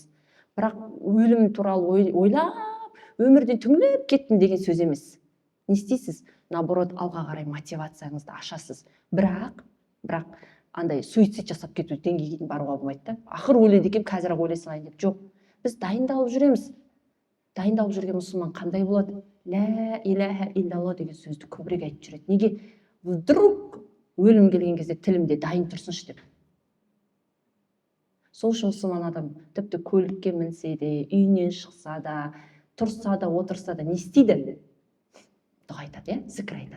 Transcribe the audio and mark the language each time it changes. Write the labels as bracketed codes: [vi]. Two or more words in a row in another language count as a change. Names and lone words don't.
[kk] Бірақ өлім туралы ойлап, өмірден түңіліп кеттім деген сөз емес. Не істейсіз? Наоборот, алға қарай мотивацияңызды ашасыз. Бірақ андай суицид жасап кету деңгейге баруға болмайды да. Ақыр өледі екен, қазір-ақ өле салайын деп. Жоқ. Біз дайындалып жүреміз. Дайындалып жүрген мұсылман қандай болады? [ar] لا إله إلا الله [kk] деген сөзді көбірек айтып жүреді. Неге? Вдруг өлім келген кезде тілімде дайын тұрсыншы деп. Сол үшін мұсылман адам тіпті көлікке мінсе де, үйінен шықса да, тұрса да, отырса да не істейді? Дұға айтады, зікір айтады.